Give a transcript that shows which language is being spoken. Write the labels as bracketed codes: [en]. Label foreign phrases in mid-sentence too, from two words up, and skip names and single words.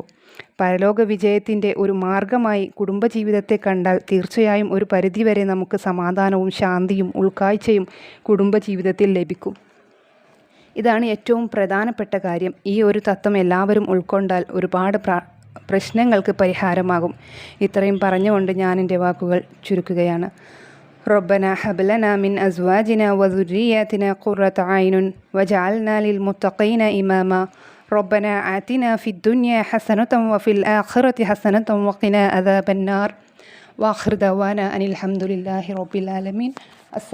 [ml] പരലോക വിജയത്തിൻ്റെ ഒരു മാർഗമായി കുടുംബജീവിതത്തെ കണ്ടാൽ തീർച്ചയായും ഒരു പരിധിവരെ നമുക്ക് സമാധാനവും ശാന്തിയും ഉൾക്കാഴ്ചയും കുടുംബജീവിതത്തിൽ ലഭിക്കും. ഇതാണ് ഏറ്റവും പ്രധാനപ്പെട്ട കാര്യം. ഈ ഒരു തത്വം എല്ലാവരും ഉൾക്കൊണ്ടാൽ ഒരുപാട് പ്രശ്നങ്ങൾക്ക് പരിഹാരമാകും. ഇത്രയും പറഞ്ഞുകൊണ്ട് ഞാൻ എൻ്റെ വാക്കുകൾ ചുരുക്കുകയാണ്. [ar] ربنا هب لنا من أزواجنا وذرياتنا قرة أعين واجعلنا للمتقين إماما ربنا آتنا في الدنيا حسنة وفي الآخرة حسنة وقنا عذاب النار وآخر دعوانا أن الحمد لله رب العالمين.